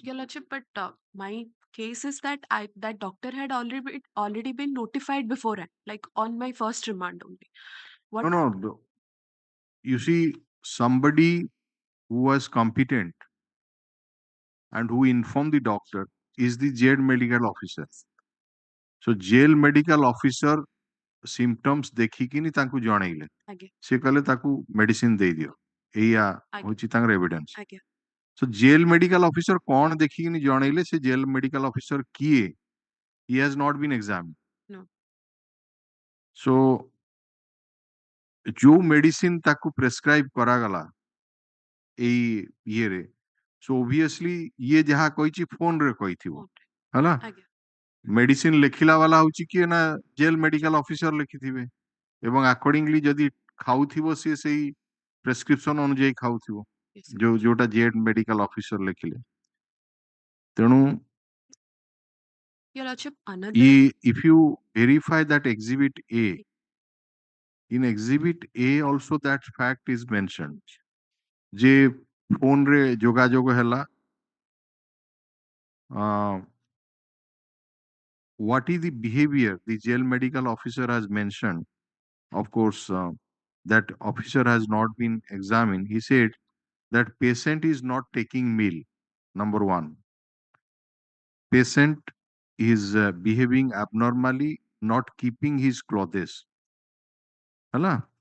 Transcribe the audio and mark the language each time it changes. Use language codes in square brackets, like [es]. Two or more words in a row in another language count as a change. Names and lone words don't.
[en] Your lordship, but my case is that that doctor had already been notified beforehand, like on my first remand only. What? No, you see, somebody who was competent and who informed the doctor is the jail medical officer. So jail medical officer symptoms [or] ଦେଖିକିନି ତାଙ୍କୁ ଜଣେଇଲେ, ଆଜ୍ଞା ସେ କହିଲେ ତାକୁ ମେଡିସିନ ଦେଇଦିଅ, ଏଇଆ ଆଜ୍ଞା ହଉଛି ତାଙ୍କର ଏଭିଡେନ୍ସ। ଆଜ୍ଞା [en] So jail medical officer [or] କଣ ଦେଖିକିନି ଜଣେଇଲେ, ସେ [en] jail medical officer କିଏ, he has not been examined. No. [or] So ଯୋଉ ମେଡିସିନ ତାକୁ ପ୍ରେସକ୍ରାଇବ କରାଗଲା ଏଇ ଇଏରେ, [en] so obviously ଇଏ ଯାହା କହିଛି ଫୋନରେ କହିଥିବ, ହେଲା। [or] ଆଜ୍ଞା ମେଡିସିନ ଲେଖିଲା ବାଲା ହଉଛି କିଏ ନା [en] jail medical officer [or] ଲେଖିଥିବେ, ଏବଂ ଆକର୍ଡିଂଲି ଯଦି ଖାଉଥିବ ସିଏ ସେଇ ପ୍ରେସକ୍ରିପସନ ଅନୁଯାୟୀ ଖାଉଥିବ, [en] yes, sir. [or] ଯୋଉଟା [en] jail medical officer [or] ଲେଖିଲେ। ତେଣୁ [en] Your lordship, another if you verify that exhibit A, in exhibit A also that fact is mentioned, [or] ଯେ ଫୋନରେ ଯୋଗାଯୋଗ ହେଲା, [en] what is the behavior the jail medical officer has mentioned. Of course, that officer has not been examined. He said that patient is not taking meal. Number one, patient is behaving abnormally, not keeping his clothes.